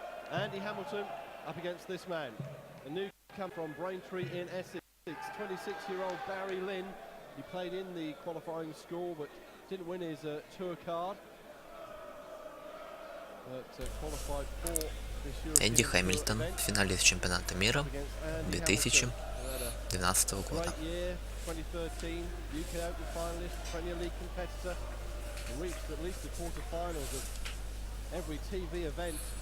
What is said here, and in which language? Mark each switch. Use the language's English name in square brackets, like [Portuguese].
[English] Andy Hamilton up against this man. A newcomer from Braintree in Essex, 26-year-old Barry Lynn. He played in the qualifying score but didn't win his tour card. But qualified for this European [Russian] Энди Хэмилтон, финалист чемпионата мира 2012 года. [English] 2013 UK Open finalist, Premier League competitor, and reached at least the quarterfinals of every TV event.